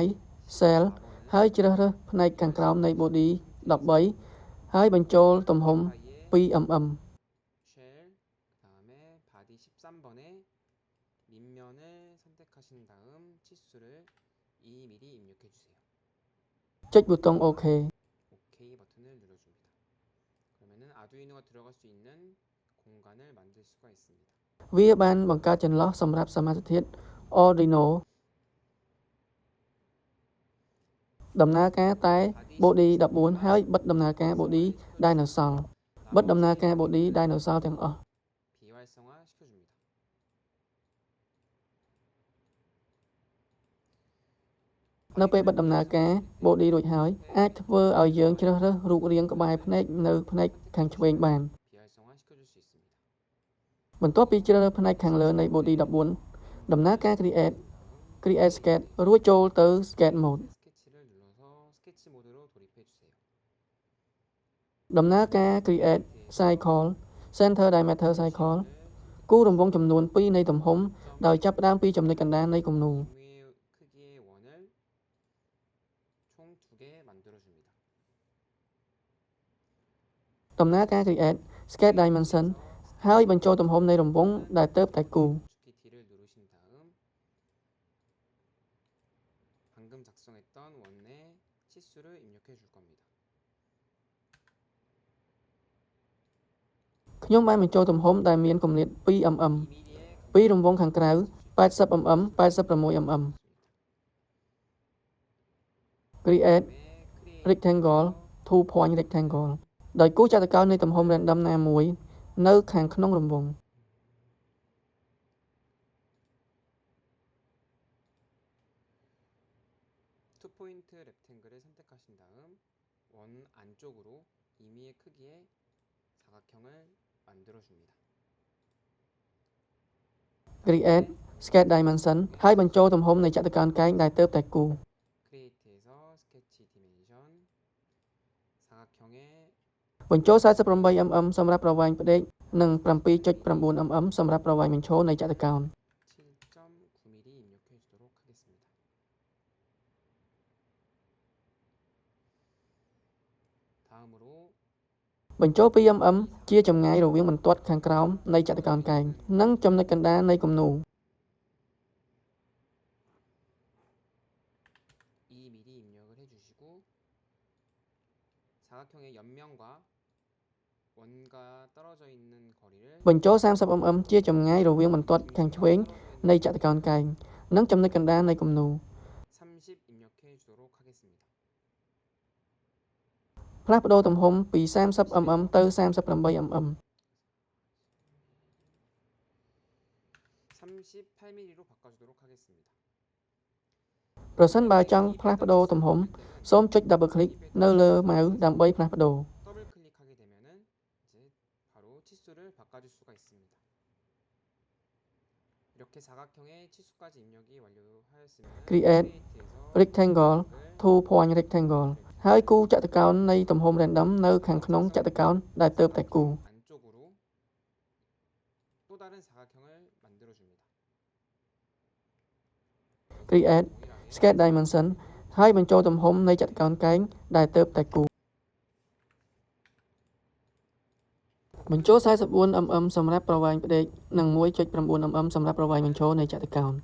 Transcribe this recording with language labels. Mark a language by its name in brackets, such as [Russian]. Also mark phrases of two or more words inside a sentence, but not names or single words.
[Khmer] cell ហើយជ្រើសរើសផ្នែកខាងក្រោមនៃ body 13ហើយបញ្ចូលទំហំ 2mm [Korean] 옆면을 선택하신 다음 치수를 2mm 입력해 주세요. [Khmer] ចុចប៊ូតុង OK [Korean] OK 버튼을 눌러줍니다. 그러면은 아두이노가 들어갈 수 있는 공간을 만들 수가 있습니다. [Khmer] វាបានបង្កើតចន្លោះសម្រាប់សមាសធាតុ Arduino ដំណើរការតែ body 14 ហើយបិទដំណើរការ body ដែលនៅសល់បិទដំណើរការ body ដែលនៅសល់ទាំងអស់ [Korean] 비활성화 시켜줍니다. [Khmer] នៅពេលបិទដំណើរការ body រួចហើយអាចធ្វើឲ្យយើងជ្រើសរើសរូបរាងក្បែរភ្នែកនៅផ្នែកខាងឆ្វេងបាន [Korean] 비활성화 시켜줄 수 있습니다. [Khmer] បន្ទាប់ពីជ្រើសរើសផ្នែកខាងលើនៃ body 14ដំណើរការ [English] create sketch [Khmer] រួចចូលទៅ [English] sketch mode [Korean] 스케치를 눌러서 스케치 모드로 돌입해 주세요. [Khmer] ដំណើរការ [English] create cycle center diameter cycle [Khmer] គូរង្វង់ចំនួន2នៃទំហំដោយចាប់ផ្ដើមពីចំណុចកណ្ដាលនៃគំនូរ [Korean] 임무의 크기의 원을 총 2개 만들어 줍니다. [Khmer] ដំណើរការ [English] create sketch dimension [Khmer] ហើយបញ្ចូលទំហំនៃរង្វង់ដែលទើបតែគូរ [Korean] 축키 D를 누르신 다음 방금 작성했던 원의 치수를 입력해 줄 겁니다. [Khmer] ខ្ញុំបានបញ្ចូលទំហំដែលមានគម្លាត 2mm [Korean] mm의 [Khmer] ពីរង្វង់ខាងក្រៅ 80mm 86mm [English] create rectangle 2 point rectangle [Khmer] ដោយគូរចតុកោណនៃទំហំ random ណាមួយនៅខាងក្នុងរង្វង់ [Korean] 2포인트 렉탱글을 선택하신 다음 원 안쪽으로 2mm의 크기의 사각형을 만들어 줍니다. [English] create sketch dimension [Khmer] ហើយបញ្ចូលទំហំនៃចតុកោណកែងដែលទើបតែគូរ [Korean] 크리에이트에서 스케치 디멘션 사각형의 [Khmer] បញ្ចូល 48mm សម្រាប់ប្រវែងផ្ដេកនិង 7.9mm សម្រាប់ប្រវែងបញ្ឈរនៃចតុកោណ [Korean] 7.9mm 입력해 주도록 하겠습니다. 다음으로 [Khmer] បញ្ចូល 2mm ជាចម្ងាយរវាងបន្ទាត់ខាងក្រោមនៃចតុកោណកែងនិងចំណុចកណ្ដាលនៃគំនូរ [Korean] 2mm 입력을 해주시고 사각형의 옆면과 원과 떨어져 있는 거리를 [Khmer] បញ្ចូល 30mm ជាចម្ងាយរវាងបន្ទាត់ខាងឆ្វេងនៃចតុកោណកែងនិងចំណុចកណ្ដាលនៃគំនូរ [Korean] 30 입력해 주도록 하겠습니다. [Khmer] ផ្លាស់ប្ដូរទំហំពី 30mm ទៅ 38mm [Korean] 38mm로 바꿔주도록 하겠습니다. [Khmer] ប្រសិនបើចង់ផ្លាស់ប្ដូរទំហំសូមចុច [English] double click [Khmer] នៅលើម៉ៅដើម្បីផ្លាស់ប្ដូរ [Korean] 더블 클릭하게 되면은 이제 바로 치수를 바꿔줄 수가 있습니다. 이렇게 사각형의 치수까지 입력이 완료하였으면 [English] create rectangle 2 point rectangle [Khmer] ហើយគូរចតុកោណនៃទំហំ random នៅខាងក្នុងចតុកោណដែលទើបតែគូរ [Korean] 안쪽으로 또 다른 사각형을 만들어 줍니다. [English] create sketch dimension [Khmer] ហើយបញ្ចូលទំហំនៃចតុកោណកែងដែលទើបតែគូរបញ្ចូល 44mm សម្រាប់ប្រវែងផ្ដេកនិង 1.9mm សម្រាប់ប្រវែងបញ្ឈរនៃចតុកោណ